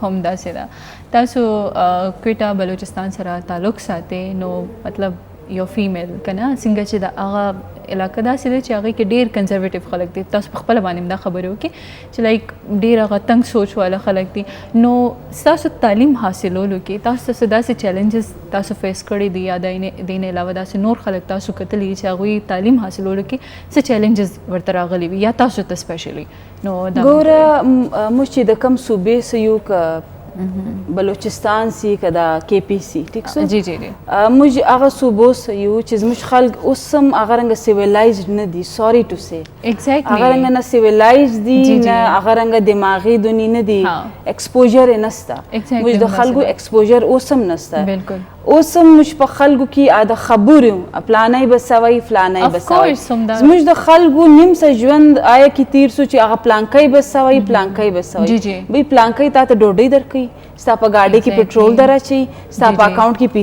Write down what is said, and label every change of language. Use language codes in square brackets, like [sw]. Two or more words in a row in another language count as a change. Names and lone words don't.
[ps] همداسې ده تاسو کویټه بلوچستان سره تعلق ساتئ نو مطلب یو فیمیل که نه څنګه چې د هغه علاقه داسې ده چې هغې کې ډېر کنزرویټیو خلک دي تاسو په خپله باندې هم دا خبرې وکړي چې لایک ډېر هغه تنګ سوچ والا خلک دي نو ستاسو تعلیم حاصلولو کې تاسو څه داسې چیلنجز تاسو فیس کړي دي یا د دې نه علاوه داسې نور خلک تاسو کتلي چې هغوی تعلیم حاصلولو کې څه چیلنجز ورته راغلي وي یا تاسو ته سپیشلی نو ګوره موږ چې د کم صوبې څه یو که بلوچستان سی که دا کی پی سی ٹھیک سو جی جی جی موږ هغه صوبو څه یو چې زموږ خلک اوس هم هغه رنګه سیویلایزډ نه دي [en] sorry to say [ps] هغه رنګه نه سیویلایزډ دي نه هغه رنګه دماغي دونی نه دي ایکسپوژر یې نسته موږ د خلکو ایکسپوژر اوس هم نسته بالکل اوس هم موږ په خلکو کې د خبرو پلانی به سوی فلانی به سوی زموږ د خلکو نیم څه ژوند آیا کې تیر سو چې هغه پلانکی به سوی پلانکی به سوی بی پلانکی تا ته ډوډۍ درکوي ستا په ګاډۍ کې پټرول دراچي ستا په اکاونټ کې